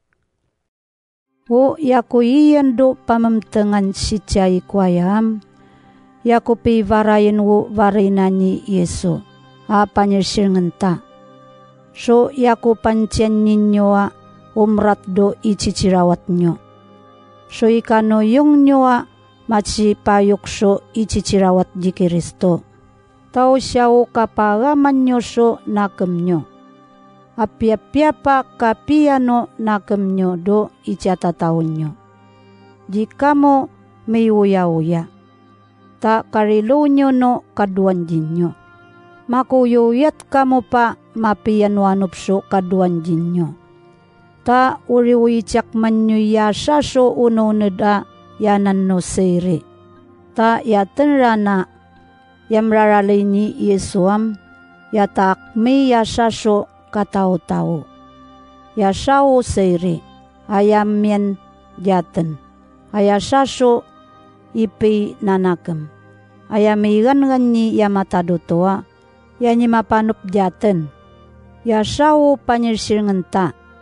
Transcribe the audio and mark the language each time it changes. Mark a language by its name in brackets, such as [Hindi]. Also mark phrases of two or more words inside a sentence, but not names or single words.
[Yami] O yaku iyan do pamamtengan si chay kwayam, yaku pivarayin wo varina ni Yesu, panyirsiringan ta. So yaku pancyan ninyo umrat do ichichirawat nyo. So ikano yung nyo matsipayok so ichichirawat di Kristo. Tau siyaw kapagaman nyo so nakem nyo. Apya-pyapa kapiano nakem nyo do ichatataon nyo. Di kamo may uya-uya. Ta karilo nyo no kaduan din nyo. Makuyuyat kamo pa mapianuanup so kaduan din nyo. Ta uriwichak man nyo yasa so uno neda yanan no seri. Ta yaten rana yamraralay ni Yesuam yatak may yasa so katao-tao. Yasao seri ayam yan yaten. Ayasa so ipi nanakam. Ayamigan ni yamatadutoa yanyi mapanup yaten. Yasao panyirsiringan ta.